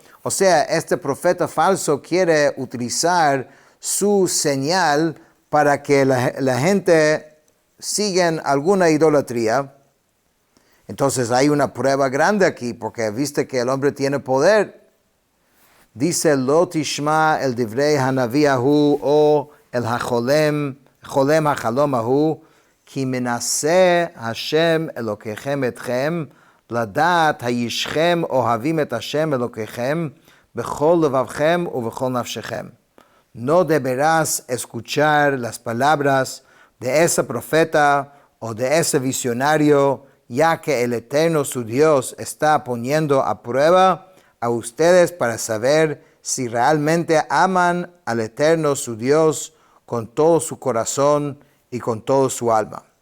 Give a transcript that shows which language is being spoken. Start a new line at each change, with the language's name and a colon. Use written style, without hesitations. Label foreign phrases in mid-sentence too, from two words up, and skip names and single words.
Spanish: O sea, este profeta falso quiere utilizar su señal para que la gente siga alguna idolatría. Entonces hay una prueba grande aquí, porque viste que el hombre tiene poder.
Hebrew: Dice, לא תשמע אל דברי הנביא ההוא או אל החולם החלום ההוא כי מנסה השם אלוקיכם אתכם לדעת הישכם אוהבים את השם אלוקיכם בכל לבבכם ובכל נפשכם.
Spanish: No deberás escuchar las palabras de ese profeta o de ese visionario, ya que el Eterno su Dios está poniendo a prueba a ustedes para saber si realmente aman al Eterno su Dios con todo su corazón y con todo su alma.